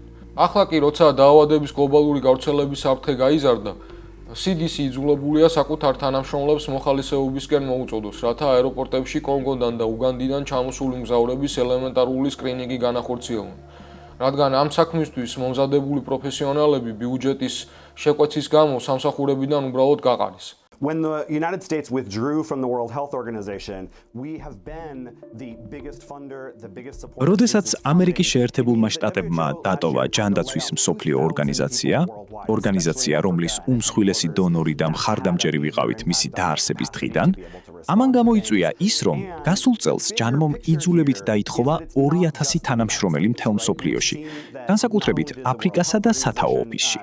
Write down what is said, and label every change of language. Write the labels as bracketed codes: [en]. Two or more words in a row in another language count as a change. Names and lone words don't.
[ka] ახლა კი, როცა დაავადების გლობალური გავრცელების საფრთხე გაიზარდა, CDC იძულებულია საკუთარ თანამშრომლებს მოხალისეობისკენ მოუწოდოს, რათა აეროპორტებში კონგოდან და უგანდიდან ჩამოსული მგზავრების ელემენტარული სკრინინგი განახორციელონ. რადგან ამ საქმისთვის მომზადებული პროფესიონალები ბიუჯეტის შეკვეცის გამო სამსახურებიდან უბრალოდ გაყარის. [en] When the United States withdrew from the World Health Organization, we have been the biggest funder, the biggest supporter. [ka] როდესაც ამერიკის შეერთებულმა შტატებმა დატოვა ჯანდაცვის მსოფლიო ორგანიზაცია, რომლის უმსხვილესი დონორი და მხარდამჭერი ვიყავით მისი დაარსების დღიდან, ამან გამოიწვია ის, რომ გასულ წელს ჯანმომ იძულებით დაითხოვა 2000 თანამშრომელი მთელ მსოფლიოში, განსაკუთრებით აფრიკასა და სათაო ოფისში.